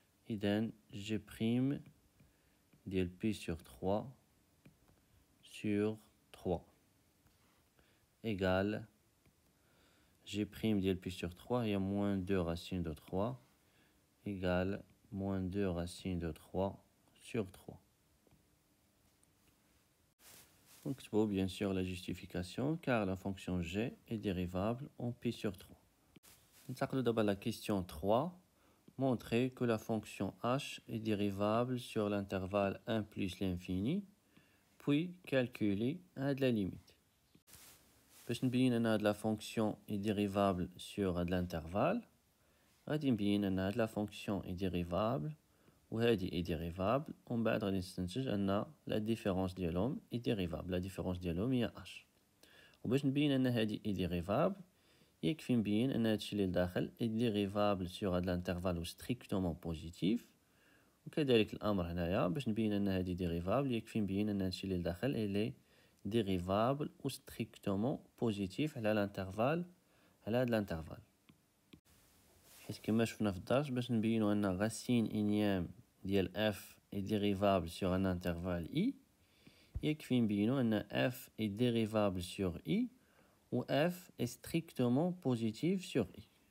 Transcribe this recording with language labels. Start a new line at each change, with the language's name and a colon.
Arabic: إذن
French: g prime ديال pi sur 3 sur 3 égale g prime ديال pi sur 3 هي moins 2 racine de 3 égale moins 2 racine de 3 sur 3.
Arabic: نكتبو
French: bien sûr la justification car la fonction g est dérivable en pi sur 3.
Arabic: ننتقلو دابا
French: la question 3. Montrer que la fonction h est dérivable sur l'intervalle 1 plus l'infini puis calculer la limite.
Arabic: باش نبين ان هاد
French: la fonction est dérivable sur هاد l'intervalle غادي نبين ان هاد la fonction est dérivable وهادي est dérivable ومن بعد غادي نستنتج ان la différence ديالهم est dérivable. La différence ديالهم هي h.
Arabic: وباش نبين ان هادي est dérivable يكفي نبين ان هادشي اللي لداخل
French: est dérivable sur
Arabic: هاد l'intervalle و strictement positif. وكذلك الامر هنايا باش نبين ان هادي dérivable يكفي نبين ان هادشي اللي لداخل
French: est dérivable ou strictement positif
Arabic: على l'intervalle على هاد l'intervalle. حيت كما شفنا في الدرس باش نبينو ان
French: racine énième ديال f est dérivable sur un intervalle i يكفي نبينو ان f est dérivable sur i ou f est strictement positif sur i.